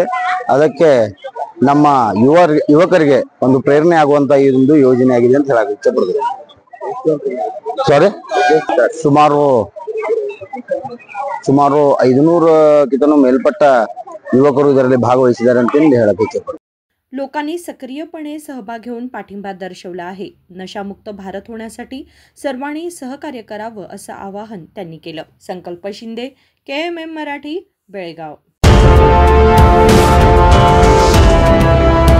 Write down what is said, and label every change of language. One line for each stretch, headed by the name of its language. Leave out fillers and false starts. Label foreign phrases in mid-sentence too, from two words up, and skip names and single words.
Kannada: ಅದಕ್ಕೆ ನಮ್ಮ ಯುವಕರಿಗೆ ಒಂದು ಪ್ರೇರಣೆ ಆಗುವಂತ ಈ ಒಂದು ಯೋಜನೆ ಆಗಿದೆ ಅಂತ ಹೇಳಕ್ಕೆ ಇಷ್ಟಪಡ್ತೀನಿ। ಸುಮಾರು 500 ಮೇಲ್ಪಟ್ಟ ಯುವಕರು ಇದರಲ್ಲಿ ಭಾಗವಹಿಸಿದ್ದಾರೆ ಅಂತ ಹೇಳಕ್ಕೆ ಇಷ್ಟಪಡ್ತೀನಿ।
Marathi: लोकांनी सक्रियपणे सहभाग घेऊन पाठिंबा दर्शवला आहे। नशामुक्त भारत होण्यासाठी सर्वांनी सहकार्य करावं असं आवाहन त्यांनी केलं। संकल्प शिंदे, KMM मराठी, बेळगाव।